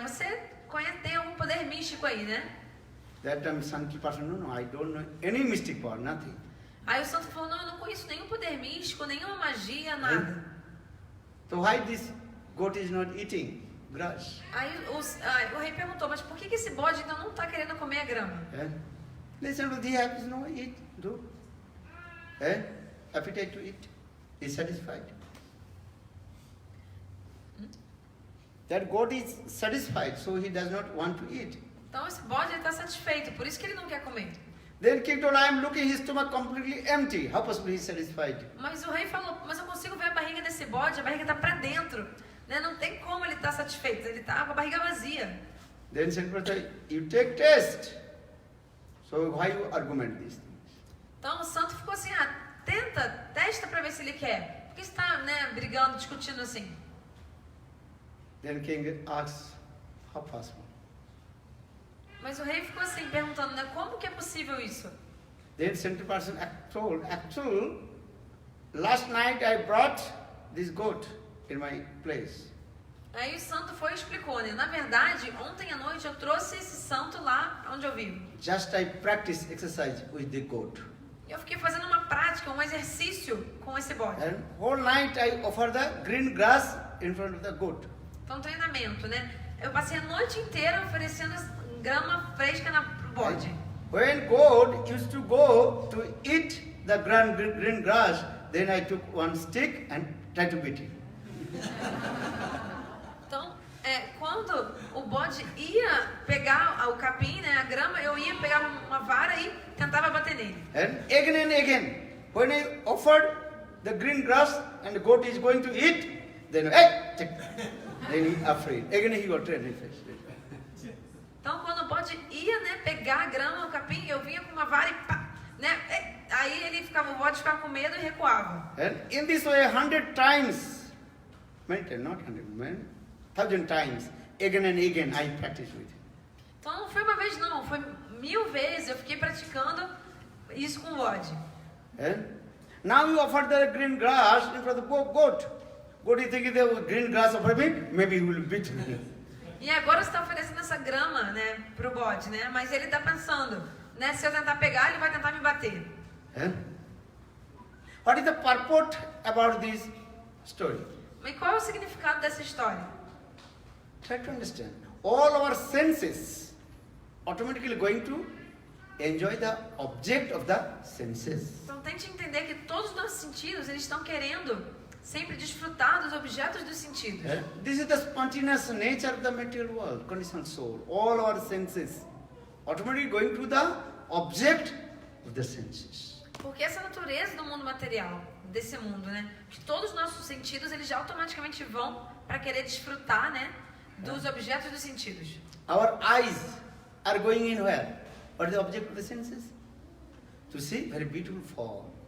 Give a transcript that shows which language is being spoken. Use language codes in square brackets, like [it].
[pt] Você tem algum poder místico aí, né? [en] That time saintly person, no, I don't know any mystic power, nothing. [pt] Aí o santo falou, não, eu não conheço nenhum poder místico, nenhuma magia, nada. [en] So why this goat is not eating grass? [pt] Aí o rei perguntou, mas por que esse bode então não está querendo comer a grama? [en] Listen to the happiness, no, eat, do. Appetite to eat. Is satisfied. That goat is satisfied, so he does not want to eat. [pt] Então esse bode está satisfeito, por isso que ele não quer comer. [en] Then king told, I am looking his stomach completely empty. How possible he is satisfied? [pt] Mas o rei falou, mas eu consigo ver a barriga desse bode, a barriga está para dentro. Né? Não tem como ele estar satisfeito, ele está com a barriga vazia. [en] Then said, brother, you take test. So why you argument these things? [pt] Então o santo ficou assim, testa para ver se ele quer. Por que você está, né, brigando, discutindo assim? [en] Then king asks, how possible? [pt] Mas o rei ficou assim, perguntando, né? Como que é possível isso? [en] Then central person told, actually, last night I brought this goat in my place. [pt] Aí o santo foi e explicou, né? Na verdade, ontem à noite eu trouxe esse santo lá onde eu vivo. [en] Just I practice exercise with the goat. [pt] E eu fiquei fazendo uma prática, um exercício com esse bode. [en] And whole night I offer the green grass in front of the goat. [pt] Então, treinamento, né? Eu passei a noite inteira oferecendo grama fresca pro bode. [en] When goat used to go to eat the green grass, then I took one stick and tried to beat him. [pt] Então, quando o bode ia pegar o capim, né, a grama, eu ia pegar uma vara e tentava bater nele. [en] And again, when I offered the green grass and the goat is going to eat, then then he afraid. Again he got ready. [pt] Então, quando o bode ia, né, pegar a grama, o capim, eu vinha com uma vara e pá, né, aí ele ficava, o bode ficava com medo e recuava. [en] And in this way, 100 times, not 100, 1,000 times, again and again, I practice with him. [pt] Então, não foi uma vez não, foi 1000 vezes, eu fiquei praticando isso com o bode. [en] And now you offer the green grass in front of the goat. Goat is thinking the green grass offer me, maybe he will beat me. [pt] E agora você está oferecendo essa grama, né, pro bode, né? Mas ele está pensando, né? Se eu tentar pegar, ele vai tentar me bater. [en] What is the purport about this story? [pt] E qual é o significado dessa história? [en] Try to understand. All our senses automatically going to enjoy the object of the senses. [pt] Então tente entender que todos os nossos sentidos, eles estão querendo sempre desfrutar dos objetos dos sentidos. [en] This is the spontaneous nature of the material world, conditioned soul. All our senses automatically going to the object of the senses. [pt] Porque essa é a natureza do mundo material, desse mundo, né? Que todos os nossos sentidos, eles já automaticamente vão para querer desfrutar, né, dos objetos dos sentidos. [en] Our eyes are going in where? What is the object of the senses? To see very beautiful form.